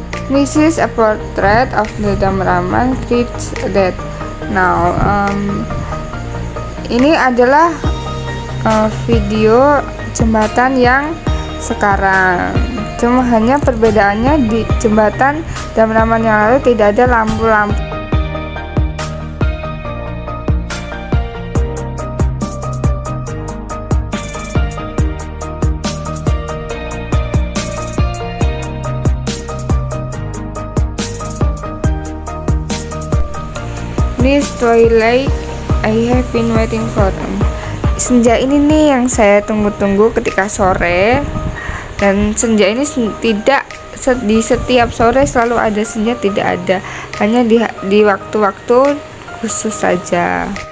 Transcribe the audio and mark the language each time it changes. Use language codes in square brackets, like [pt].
[en] This is a portrait of the Damraman Bridge that now. [id] Ini adalah video jembatan yang sekarang. Cuma hanya perbedaannya di jembatan Damraman yang lalu tidak ada lampu-lampu. [en] This twilight I have been waiting for. [id] Senja ini nih yang saya tunggu-tunggu ketika sore. Dan senja ini tidak di setiap sore selalu ada senja, tidak ada. Hanya di waktu-waktu khusus saja.